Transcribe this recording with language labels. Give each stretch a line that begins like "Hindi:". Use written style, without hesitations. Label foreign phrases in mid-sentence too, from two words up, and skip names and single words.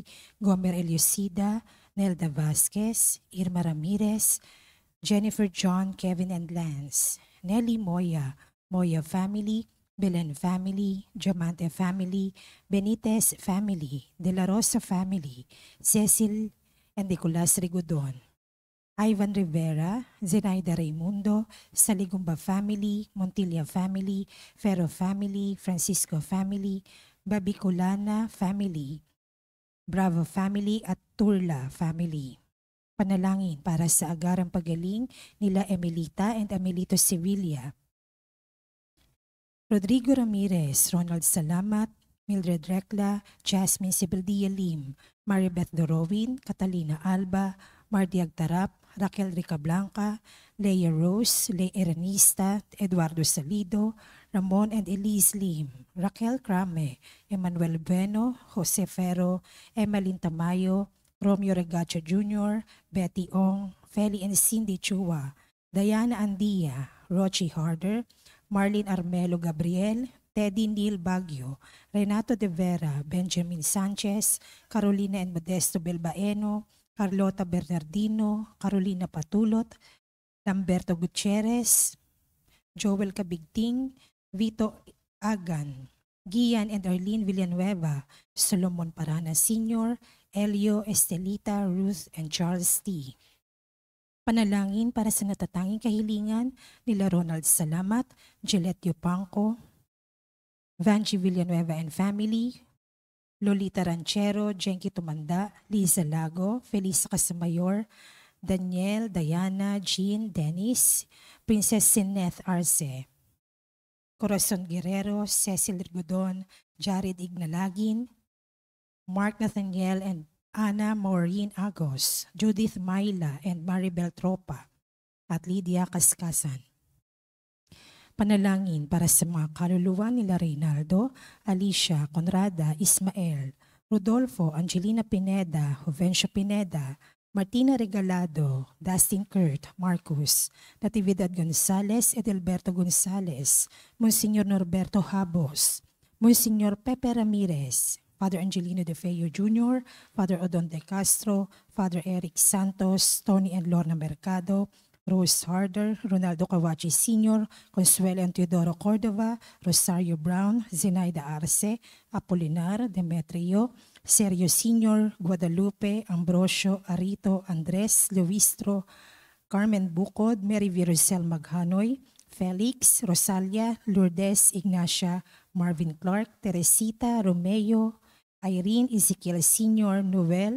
Filipino: Gomer Eliosida, Nelda Vasquez, Irma Ramirez, Jennifer John, Kevin and Lance, Nelly Moya, Moya family, Belen family, Diamante family, Benitez family, De La Rosa family, Cecil and Nicolas Rigodon, Ivan Rivera, Zenaida Raimundo, Saligumba family, Montilla family, Ferro family, Francisco family, Babicolana family, Bravo family at Turla family. Panalangin para sa agarang pagaling nila Emilita and Emilito Sevilla, Rodrigo Ramirez, Ronald Salamat, Mildred Recla, Jasmine Sibeldia Lim, Maribeth Dorowin, Catalina Alba, Marty Agtarap, Raquel Ricablanca, Leia Rose, Lea Eranista, Eduardo Salido, Ramon and Elise Lim, Raquel Crame, Emmanuel Bueno, Jose Ferro, Emmeline Tamayo, Romeo Regacho Jr., Betty Ong, Feli and Cindy Chua, Diana Andia, Rochi Harder, Marlene Armelo Gabriel, Teddy Neil Baguio, Renato De Vera, Benjamin Sanchez, Carolina and Modesto Belbaeno, Carlota Bernardino, Carolina Patulot, Lamberto Gutierrez, Joel Cabigting, Vito Agan, Gian and Arlene Villanueva, Solomon Parana Sr., Elio Estelita, Ruth and Charles T. Panalangin para sa natatanging kahilingan nila Ronald Salamat, Gillette Yupanco, Vanji Villanueva
English: and family,
Filipino: Lolita Ranchero, Jenky Tumanda, Liza Lago, Felisa Casamayor, Daniel, Diana, Jean, Dennis, Princess Sineth Arce, Corazon Guerrero, Cecil Rigodon, Jared Ignalagin, Mark Nathaniel and Ana Maureen Agos, Judith Maila and Maribel Tropa, at Lydia Cascasan. Panalangin para sa mga kaluluwa nila Reynaldo, Alicia, Conrada, Ismael, Rodolfo, Angelina Pineda, Jovencio Pineda, Martina Regalado, Dustin Kurt, Marcus, Natividad Gonzales, Edelberto Gonzales, Monsignor Norberto Habos, Monsignor Pepe Ramirez, Father Angelino De Feo Jr., Father Odon De Castro, Father Eric Santos, Tony and Lorna Mercado, Rose Harder, Ronaldo Cawachi Sr., Consuelo and Teodoro Cordova, Rosario Brown, Zenaida Arce, Apolinar, Demetrio, Sergio Sr., Guadalupe, Ambrosio, Arito, Andres, Luistro, Carmen Bucod, Mary Virusel Maghanoy, Felix, Rosalia, Lourdes, Ignacia, Marvin Clark, Teresita, Romeo, Irene, Ezekiel Sr., Noel,